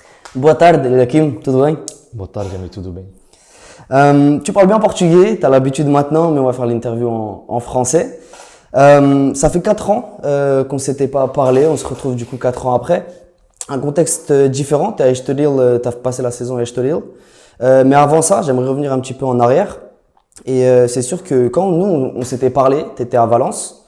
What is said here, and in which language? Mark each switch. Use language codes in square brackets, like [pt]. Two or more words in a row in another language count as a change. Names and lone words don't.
[pt] Boa tarde, Hakim, tudo bem? Boa tarde, Jamie, tudo bem? [fr] Tu parles bien portugais, tu as l'habitude maintenant, mais on va faire l'interview en français. Ça fait 4 ans qu'on ne s'était pas parlé, on se retrouve du coup 4 ans après. Un contexte différent, tu as passé la saison à Estoril. Mais avant ça, j'aimerais revenir un petit peu en arrière. Et c'est sûr que quand nous, on s'était parlé, tu étais à Valence.